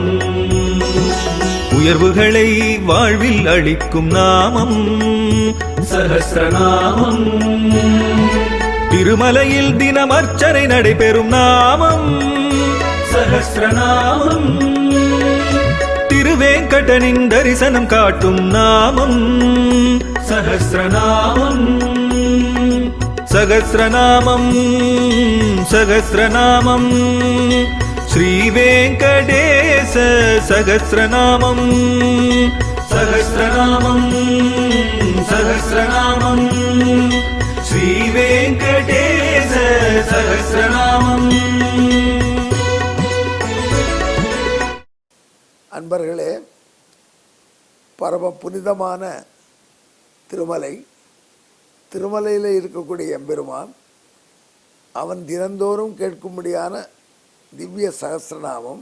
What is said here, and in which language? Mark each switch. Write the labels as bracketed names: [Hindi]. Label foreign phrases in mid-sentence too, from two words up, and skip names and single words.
[Tamil] உயர்வுகளை வாழ்வில் அளிக்கும் நாமம் சஹஸ்ரநாமம். திருமலையில் தினம் அர்ச்சனை நடைபெறும் நாமம் சஹஸ்ரநாமம். திருவேங்கடனின் தரிசனம் காட்டும் நாமம் சஹஸ்ரநாமம். [Sanskrit] सहस्रनामं सहस्रनामं श्रीवेङ्कटेश सहस्रनामं सहस्रनामं सहस्रनामं श्रीवेङ्कटेश सहस्रनामं। [Tamil] அன்பர்களே, பரம புனிதமான திருமலை, திருமலையில் இருக்கக்கூடிய எம்பெருமான், அவன் தினந்தோறும் கேட்கும்படியான திவ்ய சகஸ்ரநாமம்.